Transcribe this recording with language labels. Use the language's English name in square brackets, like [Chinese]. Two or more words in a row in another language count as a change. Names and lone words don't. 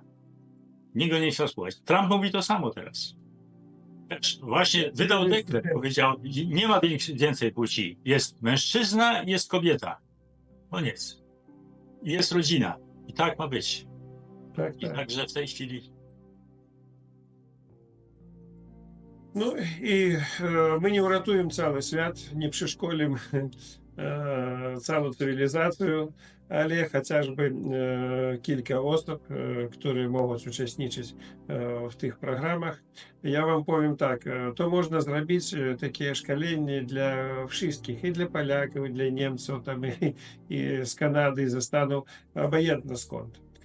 [Polish] Nikt go nie chciał słuchać. Trump mówi to samo teraz. Też właśnie wydał dekret, powiedział, nie ma więcej płci. Jest mężczyzna i jest kobieta. Koniec. I jest rodzina. I tak ma być. Tak, I także w tej chwili. [Ukrainian] Ну і ми не врятуємо цілий світ, не [Polish] przeszkolimy całą cywilizację, ale chociażby kilka osób, które mogą uczestniczyć w tych programach. Ja wam powiem tak, to można zrobić takie szkolenie dla wszystkich, i dla Polaków, i dla Niemców, tam, i z Kanady, i ze Stanów, obojętnie skąd.